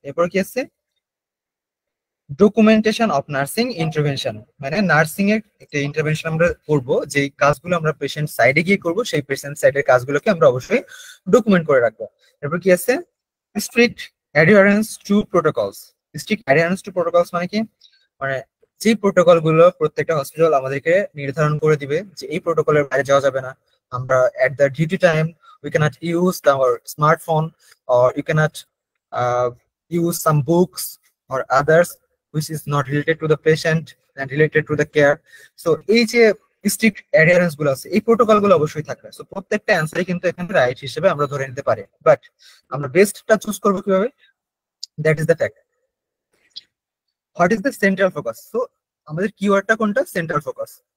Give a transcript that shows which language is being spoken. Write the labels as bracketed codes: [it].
[bn] এরপর কি আছে ডকুমেন্টেশন অফ নার্সিং ইন্টারভেনশন, মানে নার্সিং এর একটা ইন্টারভেনশন আমরা করব, যেই কাজগুলো আমরা পেশেন্ট সাইডে গিয়ে করব সেই পেশেন্ট সাইডের কাজগুলোকে আমরা অবশ্যই ডকুমেন্ট করে রাখবো। এরপর কি আছে strict অ্যাডিয়ারেন্স two protocols. Strict অ্যাডিয়ারেন্স two protocols মানে কি, মানে যে প্রোটোকল গুলো প্রত্যেকটা হসপিটাল আমাদেরকে নির্ধারণ করে দিবে যে এই প্রোটোকলের বাইরে যাওয়া যাবে না। [en] আমরা at the duty time we cannot use our smartphone or you cannot use some books or others which is not related to the patient and related to the care. [bn] So এই যে স্ট্রিক্ট অ্যাডিয়ারেন্স গুলো আছে এই protocol গুলো অবশ্যই থাকবে। So প্রত্যেকটা অ্যান্সারই কিন্তু এখানে রাইট হিসেবে আমরা ধরে নিতে পারি, বাট আমরা বেস্টটা চুজ করবো কিভাবে, [en] That is the fact. What is the central focus? [bn] So আমাদের কিওয়ার্ডটা কোনটা, সেন্ট্রাল ফোকাস।